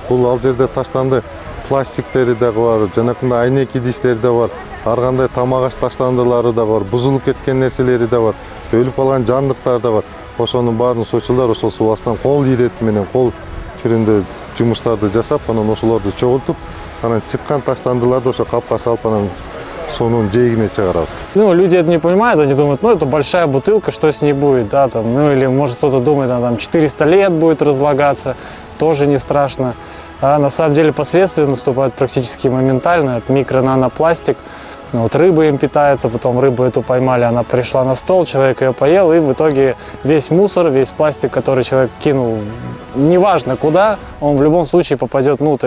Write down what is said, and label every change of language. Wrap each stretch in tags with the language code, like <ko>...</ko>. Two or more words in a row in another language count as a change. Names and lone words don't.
<ky>Бул ал жерде таштанды пластиктери дагы бар, жанакындай айнек идиштери да бар, ар кандай тамак аш таштандылары да бар, бузулуп кеткен нерселери да бар, өлүп калган жандыктар да бар. Ошонун баарын суучулар ошол суу астынан кол ирети менен, кол түрүндө жумуштарды жасап, анан ошолорду чогултуп, анан чыккан таштандыларды ошо капка салып, анан суунун жээгине чыгарабыз.</ky> <ru>Люди это не понимают, они думают, это большая бутылка, что с ней будет, да, там, или может кто-то думает, она там 400 лет будет разлагаться, тоже не страшно. А на самом деле последствия наступают практически моментально. Это микро-нанопластик. Вот рыба им питается, потом рыбу эту поймали, она пришла на стол, человек ее поел, и в итоге весь мусор, весь пластик, который человек кинул, неважно куда, он в любом случае попадет внутрь.</ru>